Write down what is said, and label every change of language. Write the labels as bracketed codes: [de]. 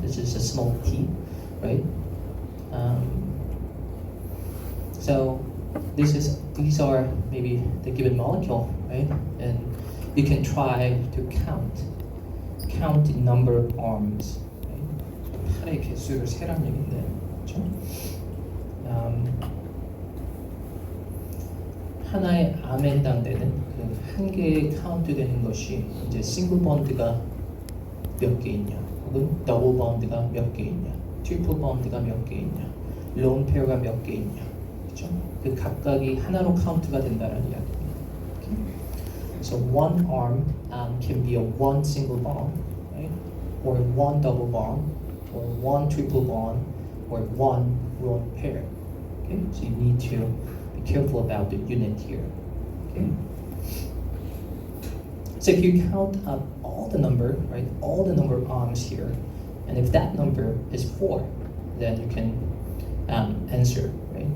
[en] This is a small t, right? So these are maybe the given molecule, right? And you can try to count the number of arms. [ko] 팔의 개수를 세란 얘기인데, 그렇죠? 하나의 암에 해당되는 그 한 개의 카운트되는 것이 이제 싱글 번드가 몇 개 있냐, 혹은 더블 번드가 몇 개 있냐, 트리플 번드가 몇 개 있냐, 론 페어가 몇 개 있냐, 그렇죠? 그 각각이 하나로 카운트가 된다는 이야기입니다. [en] Okay? So one arm can be a one single bond, right? Or one double bond, or one triple bond, or one lone pair. Okay, so you need to be careful about the unit here. Okay, so if you count up all the number, right, all the number of arms here, and if that number is 4, then you can answer, right?